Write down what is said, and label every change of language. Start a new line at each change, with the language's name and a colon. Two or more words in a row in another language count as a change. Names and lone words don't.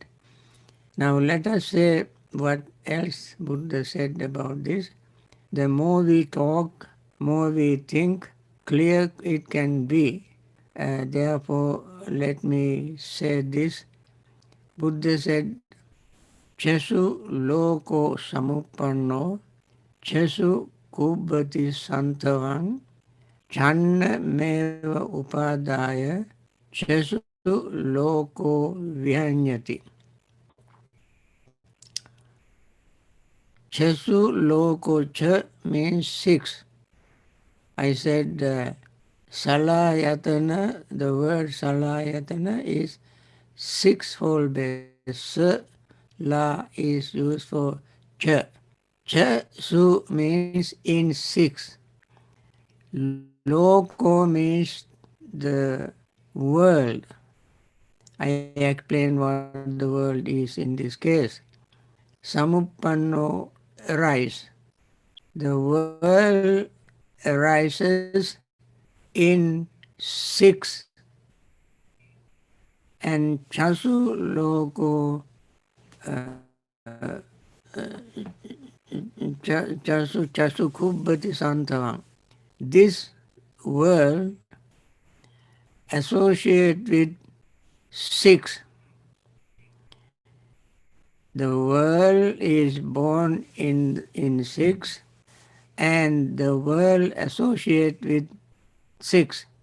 English: Now let us say what else Buddha said about this. The more we talk, more we think, clear it can be. Therefore, let me say this. Buddha said,
Pali: Chesu loko samuppanno, chesu kubbati santavan, channa meva upadaya, chesu loko vihanyati. Chesu loko
English: cha means six. I said salayatana, the word salayatana is sixfold base. Sa, la is used for cha. Chasu means in six. Loko means the world. I explain what the world is in this case. Samuppanno arise. The world arises in six.
Pali: And chasu loko chasu kubbati santavang.
English: This world associate with six. The world is born in six, and the world associate with six.